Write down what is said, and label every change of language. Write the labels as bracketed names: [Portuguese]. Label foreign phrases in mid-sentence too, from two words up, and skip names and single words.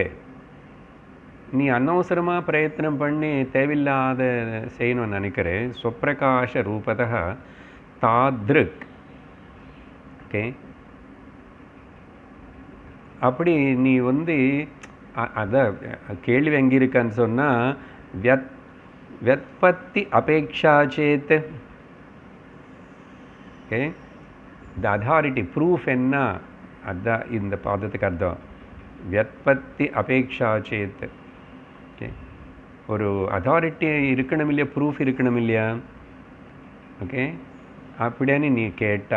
[Tamil] நீ அனவசரமாக பிரயத்தனம் பண்ணி தேவையில்லாத செய்யணும்னு நினைக்கிறேன். [Sanskrit] स्वप्रकाश रूपत्वात् तादृक्. [Tamil] ஓகே, அப்படி நீ அதான் கேள்வி எங்கே இருக்கான்னு சொன்னால், [Sanskrit] व्युत्पत्ति अपेक्षा चेत्. [Tamil] ஓகே, [English] the authority proof [Tamil] என்ன, அதுதான் இந்த பாதத்துக்கு அர்த்தம். [Sanskrit] व्युत्पत्ति अपेक्षा चेत्. [Tamil] ஓகே, ஒரு அதாரிட்டி இருக்கணும் இல்லையா, ப்ரூஃப் இருக்கணும் இல்லையா? ஓகே, அப்படின்னு நீ கேட்டா.